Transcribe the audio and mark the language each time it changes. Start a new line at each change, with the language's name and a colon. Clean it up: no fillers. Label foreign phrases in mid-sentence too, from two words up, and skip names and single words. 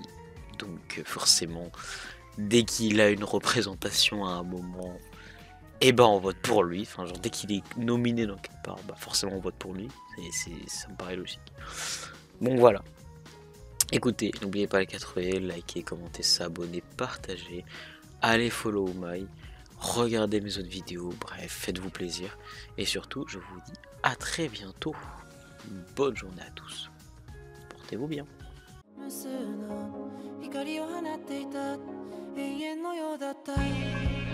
French: Donc, forcément, dès qu'il a une représentation à un moment, et ben on vote pour lui. Enfin, genre, dès qu'il est nominé dans quelque part, bah forcément on vote pour lui. Ça me paraît logique. Donc voilà. Écoutez, n'oubliez pas les 4 likez, commentez, s'abonner, partagez. Allez
English: follow my,
French: regardez mes autres vidéos, bref, faites-vous plaisir. Et surtout, je vous dis à très bientôt. Bonne journée à tous. Portez-vous bien.
Japanese: 無数の光を放っていた永遠のようだった